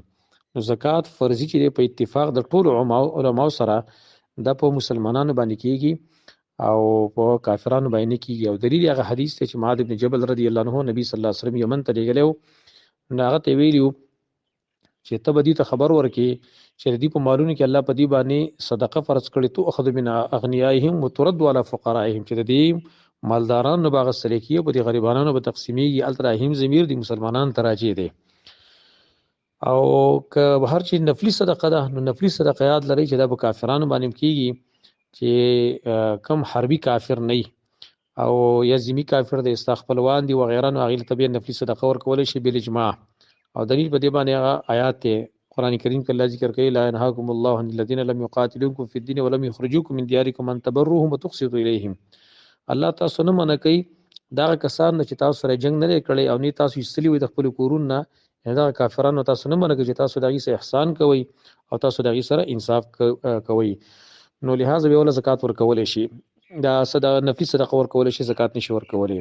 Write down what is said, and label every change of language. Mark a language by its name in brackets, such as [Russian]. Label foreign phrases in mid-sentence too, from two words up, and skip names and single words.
[Pashto] نو زکات فرضي چې دی په اتفاق د ټولو علماو سره دا په مسلمانانو باندې کیږي او په کافرانو باندې نه کیږي. او دلیل هغه حدیث دی چې معاذ بن جبل [Arabic] رضی الله عنه [Pashto] نبی [Arabic] صلی الله علیه وسلم [Pashto] یمن ته لېږلی و نو هغه ته ویلي و چې ته به دې ته خبر ورکړې چې د دې په مالونو کې الله په دې باندې صدقه فرض کړې [Arabic] تؤخذ من اغنیائهم وترد علی فقرائهم [Pashto] چې د دې مالدارانو به اخیستل کېږي په دې غریبانو به تقسیمېږي. هلته راهیم ضمیر د مسلمانانو ته راجع دی. او که هر چې نفلي صدقه ده نو نفلي صدقه یاد لرئ چې دا به کافرانو باندې کېږي چې کم حربي کافر نه او یا ذمي کافر دی ستا خپلوان دي وغیره نو هغې ته بیا نفلي صدقه ورکولی شي بالاجماع. او دلیل په دې باندې هغه آیات دی قرآن کریم کې الله ذکر کوي [Arabic] لا ينهاكم الله عن الذين لم يقاتلوكم في الدين ولم يخرجوكم من دياركم ان تبروهم وتقسطوا اليهم. [Pashto] الله تاسو نه منع کوي دغه کسان چې تاسو سره جنگ نه دی کړی او نه تاسو ایستلي وي د خپلو کورونو نه دغه کافرانو تاسو نه منع کوي چې تاسو د هغې سره احسان کوئ او تاسو د هغې سره انصاف کوئ. نو لهذا بیا وله زکات ورکولی شي دا نفلي صدقه ورکولی شي زکات نشي ورکولی.